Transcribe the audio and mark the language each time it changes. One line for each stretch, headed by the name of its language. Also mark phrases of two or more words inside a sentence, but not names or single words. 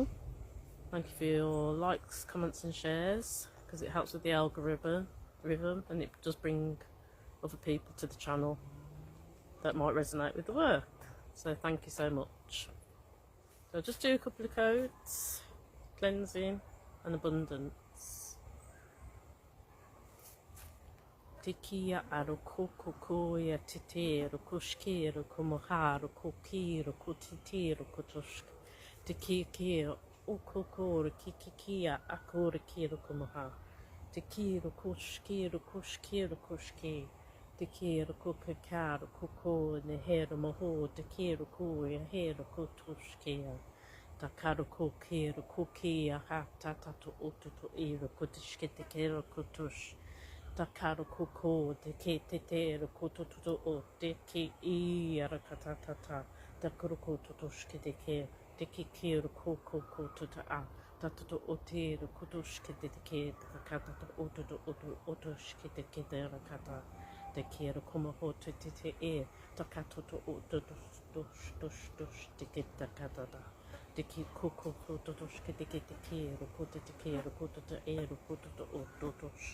English: Thank you for your likes, comments and shares, because it helps with the algorithm, and it does bring other people to the channel that might resonate with the work. So thank you so much. So I'll just do a couple of codes: cleansing and abundance. Tikia aro kokokoya titero kushkiro kumoharo kokiro kutitiro kutushk. Tikia ukokoro kikikia akora kiro kumoha. Tikiro kushkiro kushkiro kushki. Tikiro kokakaro koko nehero moho. Tikiro koya hero kutushkia. Takaro kokiro kokia hata tato ototo iro kutishke tikiro kutush. Takaro koko te ke te te ro koto toto o te ke I ara katatata takaro koto toshke te ke ro koko koto ta a tatoto o te ro koto shke te ke takata oto oto shke te ke te ara kata te ke ro komo ho te takato to oto dosh te ke takata te ke koko koto toshke te ke ro koto te ro koto to oto tosh.